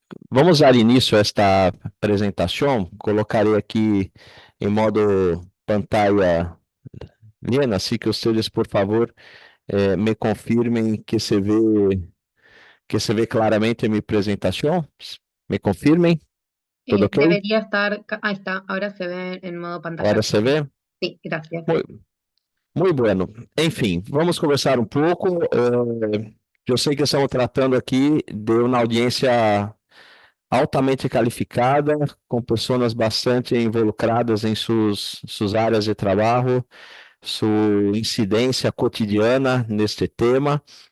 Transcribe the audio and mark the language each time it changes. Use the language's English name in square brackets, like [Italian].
[Portuguese] Vamos dar início a esta apresentação. Colocarei aqui em modo [Spanish] pantalla llena, [Portuguese] assim que vocês, por favor, me confirmem que se vê claramente minha apresentação. Me confirmem. [Spanish] ¿Todo ok? Debería estar, ahí está, ahora se ve en modo pantalla. [Portuguese] Agora se vê? [Spanish] Sí, gracias. [Portuguese] Muito [Spanish] bueno. [Portuguese] Enfim, vamos conversar um pouco. Eu sei que estamos tratando aqui de uma audiência altamente qualificada, com pessoas bastante involucradas em suas áreas de trabalho, sua incidência cotidiana neste tema.